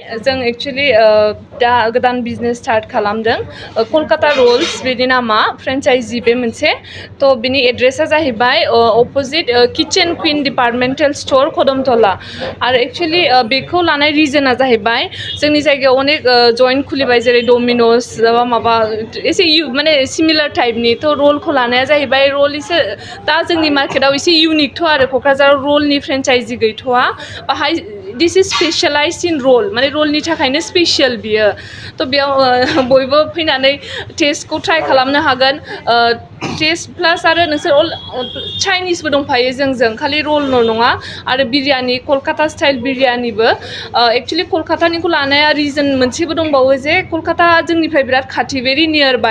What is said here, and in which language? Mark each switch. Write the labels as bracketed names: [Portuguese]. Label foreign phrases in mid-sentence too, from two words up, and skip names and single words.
[Bodo] जों एक्चुअली दा गोदान [English] business start [Bodo] खालामदों कलकाता रोल्स बेनि नामा फ्रेन्चाइजि बे मोनसे थ' बिनि एड्रेसा जाहैबाय [English] opposite Kitchen Queen departmental store [Bodo] कदमतला आरो एक्चुअली बेखौ लानाय रिजोना जाहैबाय जोंनि जायगायाव अनेक जइन्ट खुलिबाय जेरै डमिन'स माबा एसे माने [English] similar type [Bodo] थ' रलखौ लानाया जाहैबाय रल एसे दा जोंनि मार्केटाव एसे इउनिकथ' आरो क'क्राझाराव रलनि फ्रेन्चाइजि गैथ'वा बाहाय [English] this is specialize in roll [Bodo] माने रलनि थाखायनो स्पेसियेल बियो थ' बेयाव बयबो फैनानै टेस्टखौ ट्राइ खालामनो हागोन [English] taste plus [Bodo] आरो नोंसोर [English] all Chinese [Bodo] दंफायो जोंजों खालि रलल' नङा आरो बिरियानि कलकाता स्टाइल बिरियानिबो एक्चुअलि कलकातानिखौ लानाया रिजन मोनसेबो दंबावो जे कलकाता जोंनिफ्राय बिराद खाथि [English] very near by